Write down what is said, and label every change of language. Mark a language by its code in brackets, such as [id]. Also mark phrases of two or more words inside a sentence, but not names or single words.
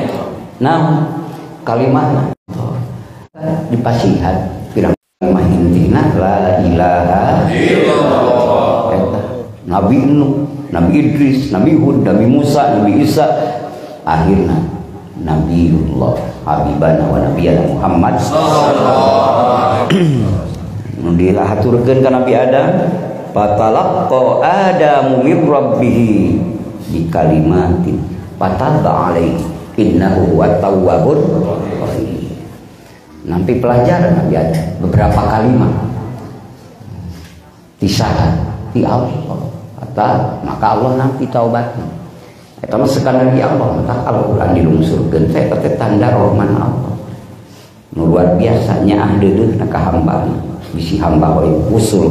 [su] Nah, kalimatna dipasihan pirang kalimat intina [ar] لا إله إلا الله. [su] Nabi Nuh, Nabi Idris, Nabi Hud, Nabi Musa, Nabi Isa, akhirnya Nabiullah [ar] حبيبنا ونبينا [su] Muhammad nudilah haturkeun ka Nabi Adam [ar] فتلقى آدم من ربه كلمات فتاب عليه إنه هو التواب الرحيم. [su] Nampi pelajaran Nabi Adam beberapa kalimat tisah ti Allah maka Allah nampi taubatna eta mah sekadar di Allah maka Al-Qur'an dilungsurkeun teh teh tanda rahman Allah nu luar biasa nyaah deudeuh ka hambana bisi hamba we usul